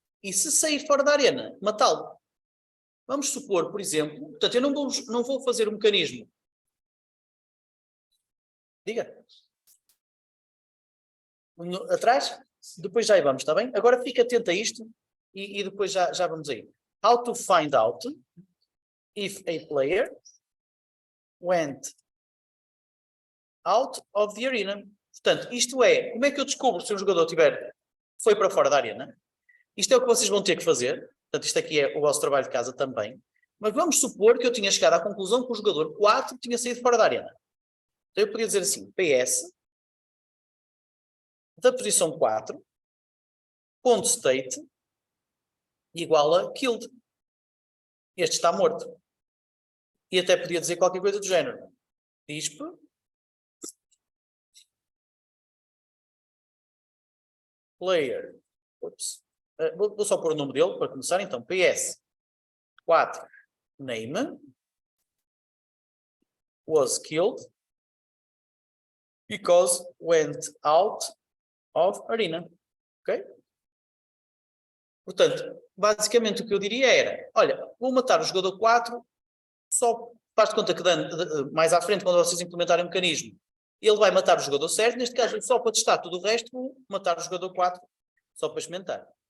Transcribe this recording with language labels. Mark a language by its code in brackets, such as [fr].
[pt] E se sair fora da arena, matá-lo. Vamos supor, por exemplo, portanto eu não vou fazer um mecanismo. Diga. Atrás? Depois já aí vamos, está bem? Agora fica atento a isto e depois já vamos aí. [en] How to find out if a player went out of the arena. [pt] Portanto, isto é, como é que eu descubro se um jogador foi para fora da arena? Isto é o que vocês vão ter que fazer. Portanto, isto aqui é o vosso trabalho de casa também. Mas vamos supor que eu tinha chegado à conclusão que o jogador 4 tinha saído fora da arena. Então eu podia dizer assim, PS da posição 4, ponto state, igual a killed. Este está morto. E até podia dizer qualquer coisa do género. Disp player. Ups. Vou só pôr o nome dele para começar. [en] Então, PS 4 name was killed because went out of arena. [pt] Ok? Portanto, basicamente o que eu diria era, olha, vou matar o jogador 4, só faz de conta que mais à frente, quando vocês implementarem o mecanismo, ele vai matar o jogador certo, neste caso só para testar tudo o resto, vou matar o jogador 4, só para experimentar.